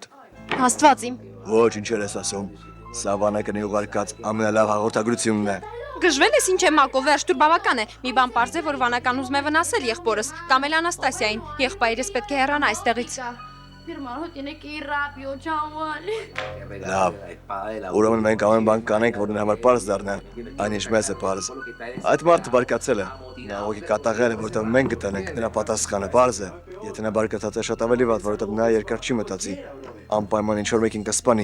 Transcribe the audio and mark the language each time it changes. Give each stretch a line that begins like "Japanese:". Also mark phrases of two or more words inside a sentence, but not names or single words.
Armenian: Աստված իմ։ Ոչ, ինչեր ես ասում։ Սա վանականի ուղարկած ամենալավ հաղորդագրությունն է։ Գժվել ես ինչ է Մակո, վերջ դուր բավական է։ Մի բան պարզ է, որ վանական ուզում է վնասել եղբորս, կամ էլ Անաստասիային։ Եղբայրս պետք է հեռանա այստեղից։
Spanish: Mi hermano tiene que ir rápido, chaval.
Armenian: Լավ։ Ուրեմն մենք ամեն բան կանենք, որ նրա համար պարզ դառնա։ Այնինչ մեզ է պարզ։ Այդ մարդը բարկացել է։ Նա ուղղակի կատաղել է, որովհետև մենք գտնենք նրա պատասխանը պարզ է։ Եթե նա բարկացած է, շատ ավելի վատ, որովհետև նա երկար չի մտածի։ Անպայման ինչ-որ մեկին կսպանի։